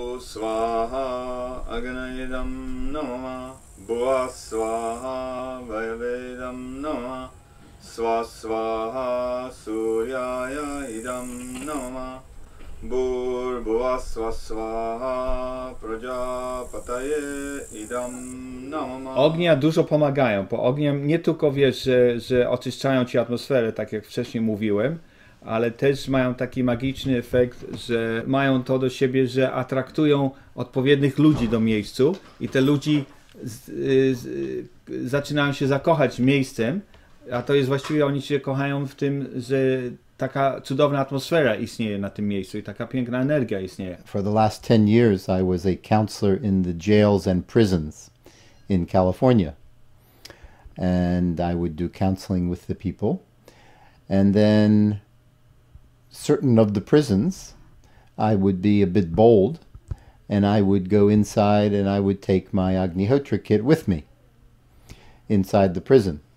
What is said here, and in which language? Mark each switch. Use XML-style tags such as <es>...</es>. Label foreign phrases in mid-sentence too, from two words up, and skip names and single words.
<sa>swaha agnayidam namah bhuva swaha vayavedam namah swa swaha suryaya idam namah bhurбhuva swa swaha prajapataye idam namah.</sa> <pl>Ognia dużo pomagają, bo ogniem nie tylko wiesz, że oczyszczają ci atmosferę, tak jak wcześniej mówiłem, ale też mają taki magiczny efekt, że mają to do siebie, że atraktują odpowiednich ludzi do miejscu i te ludzi zaczynają się zakochać miejscem, a to jest właściwie, oni się kochają w tym, że taka cudowna atmosfera istnieje na tym miejscu i taka piękna energia istnieje.</pl> <en>For the last 10 years I was a counselor in the jails and prisons in California. And I would do counseling with the people. And then certain of the prisons, I would be a bit bold, and I would go inside and I would take my Agnihotra kit with me inside the prison.</en>